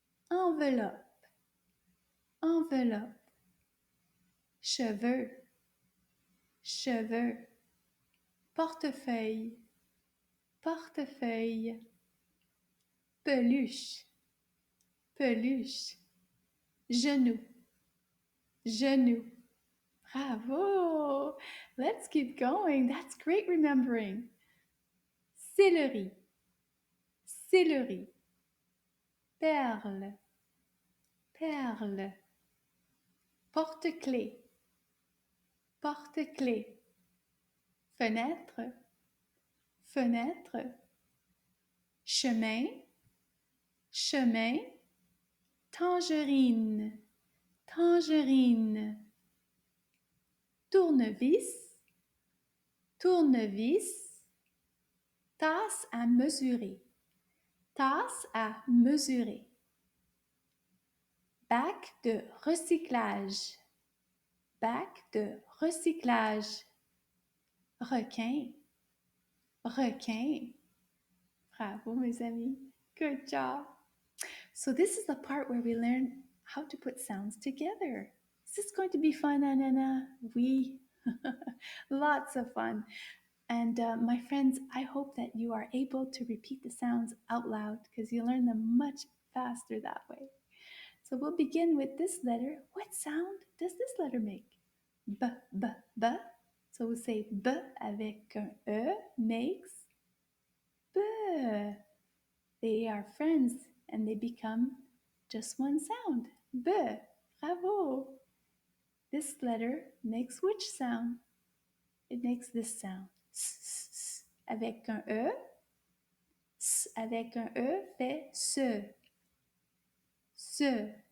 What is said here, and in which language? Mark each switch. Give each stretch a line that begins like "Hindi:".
French: enveloppe, enveloppe, cheveux, cheveux, portefeuille, portefeuille, peluche, peluche, genou, genou. Bravo!
English: Let's keep going. That's great remembering.
French: Céleri, céleri, perle, perle, porte-clés, porte-clés, fenêtre, fenêtre, chemin, chemin, tangerine, tangerine, tournevis, tournevis, tasse à mesurer, tasse à mesurer, bac de recyclage, bac de recyclage, requin, requin. Bravo, mes amis.
English: Good job. So this is the part where we learn how to put sounds together. Is this going to be fun, Anana? Oui. Lots of fun. And my friends, I hope that you are able to repeat the sounds out loud because you learn them much faster that way. So we'll begin with this letter. What sound does this letter make? B, b, b. So we'll say B
French: avec un E
English: makes B. They are friends and they become just one sound. B. Bravo. This letter makes which sound? It makes this sound. S, s, s.
French: Avec un E. S avec un E fait se. Se.